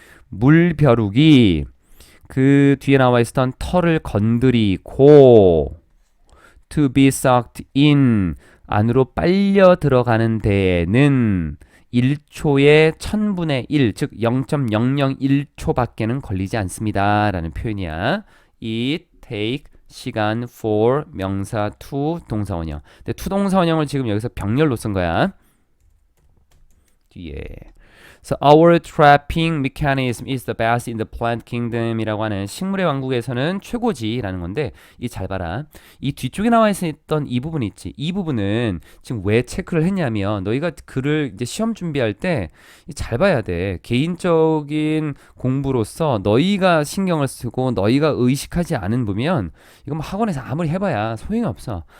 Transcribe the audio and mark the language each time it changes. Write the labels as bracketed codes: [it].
[ko] 물벼룩이 그 뒤에 나와 있었던 털을 건드리고 [en] to be sucked in [ko] 안으로 빨려 들어가는 데에는 1초의 1000분의 1, 즉 0.001초밖에는 걸리지 않습니다. 라는 표현이야. [en] It take [ko] 시간 for 명사 to 동사 원형. 근데 to 동사 원형을 지금 여기서 병렬로 쓴 거야. 뒤에. [en] So our trapping mechanism is the best in the plant kingdom이라고 하는 [ko] 식물의 왕국에서는 최고지라는 건데 이 잘 봐라. 이 뒤쪽에 나와 있었던 이 부분 있지. 이 부분은 지금 왜 체크를 했냐면 너희가 글을 이제 시험 준비할 때 잘 봐야 돼. 개인적인 공부로서 너희가 신경을 쓰고 너희가 의식하지 않은 부분 이건 뭐 학원에서 아무리 해봐야 소용이 없어.